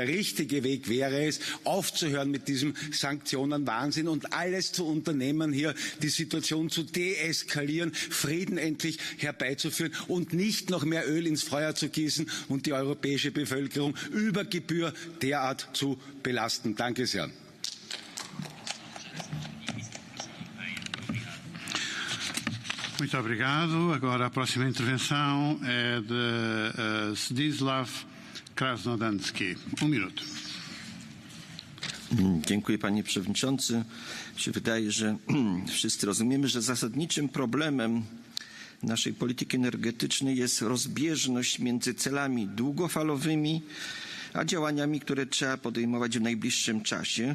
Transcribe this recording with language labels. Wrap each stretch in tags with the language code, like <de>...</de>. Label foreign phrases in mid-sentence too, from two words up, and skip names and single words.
<de>Der richtige Weg wäre es, aufzuhören mit diesem Sanktionenwahnsinn und alles zu unternehmen, hier die Situation zu deeskalieren, Frieden endlich herbeizuführen und nicht noch mehr Öl ins Feuer zu gießen und die europäische Bevölkerung über Gebühr derart zu belasten. Danke sehr.</de> <pt>Muito obrigado. Agora a próxima intervenção é de Zdzisław Krasnodębski. Minuto.</pt> <pl>Dziękuję panie przewodniczący. Mi się wydaje, że wszyscy rozumiemy, że zasadniczym problemem naszej polityki energetycznej jest rozbieżność między celami długofalowymi, a działaniami, które trzeba podejmować w najbliższym czasie.</pl>